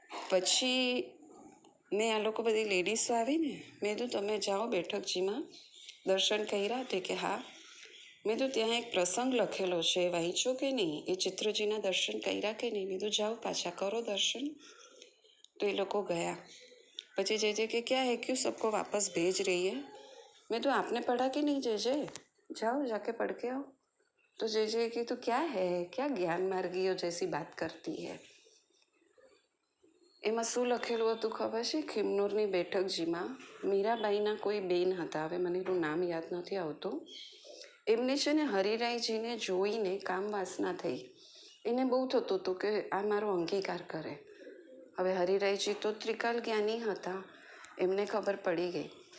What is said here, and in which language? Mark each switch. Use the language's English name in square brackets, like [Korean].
[Gujarati] પછી મેં આ લોકો બધી લેડીઝો આવીને મેં કીધું તમે જાઓ બેઠકજીમાં દર્શન કર્યા. તે કે હા. મેં તો ત્યાં એક પ્રસંગ લખેલો છે, વાંચ્યો કે નહીં? એ ચિત્રજીના દર્શન કર્યા કે નહીં? મેં તો જાઓ પાછા કરો દર્શન. તો એ લોકો ગયા. પછી જે કે [Hindi] ક્યાં હે, ક્यों सबको वापस भेज रही है? मैं तो आपने पढ़ा कि नहीं जे जाओ जाके पढ़ के आओ. तो जे की तो क्या है, क्या ज्ञान मार्गीઓ जैसी बात करती है. [Gujarati] એમાં શું લખેલું હતું ખબર છે? ખિમનોરની બેઠકજીમાં મીરાબાઈના કોઈ બેન હતા, હવે મને એનું નામ યાદ નથી આવતું. એમને છે ને હરિરાયજીને જોઈને કામ વાસના થઈ. એને બહુ થતું હતું કે આ મારો અંગીકાર કરે. હવે હરિરાયજી તો ત્રિકાલ જ્ઞાની હતા, એમને ખબર પડી ગઈ.